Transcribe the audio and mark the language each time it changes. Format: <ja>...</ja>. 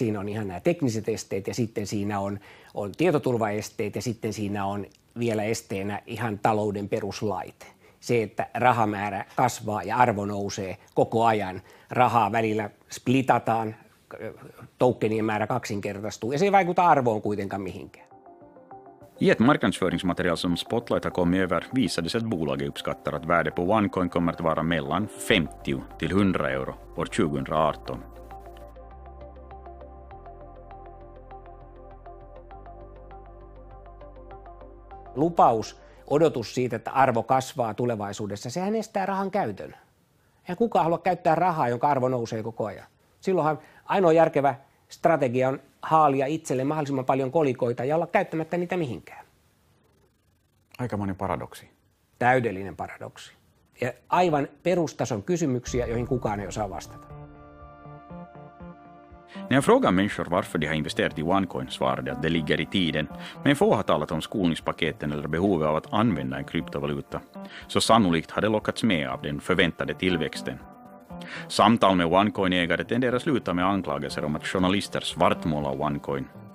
<fi>Siinä on ihan nämä tekniset esteet ja sitten siinä on tietoturvaesteet ja sitten siinä on vielä esteenä ihan talouden peruslait. Se, että rahamäärä kasvaa ja arvo nousee koko ajan, rahaa välillä splitataan, tokenien määrä kaksinkertaistuu ja se ei vaikuta arvoon kuitenkaan mihinkään.</fi> <sv>I ett marknadsföringsmaterial som Spotlight har kommit över visades att bolaget uppskattar att värdet på OneCoin kommer att vara mellan 50 till 100 euro år 2018.</sv> <fi>Lupaus, odotus siitä, että arvo kasvaa tulevaisuudessa, sehän estää rahan käytön. Eihän kukaan halua käyttää rahaa, jonka arvo nousee koko ajan. Silloinhan ainoa järkevä strategia on haalia itselle mahdollisimman paljon kolikoita ja olla käyttämättä niitä mihinkään. Aikamoinen paradoksi. Täydellinen paradoksi. Ja aivan perustason kysymyksiä, joihin kukaan ei osaa vastata.</fi> <sv>När jag frågar människor varför de har investerat i OneCoin svarar de att det ligger i tiden, men få har talat om skolningspaketen eller behovet av att använda en kryptovaluta. Så sannolikt har det lockats med av den förväntade tillväxten. Samtal med OneCoin-ägare tenderar sluta med anklagelser om att journalister svartmålar OneCoin.</sv>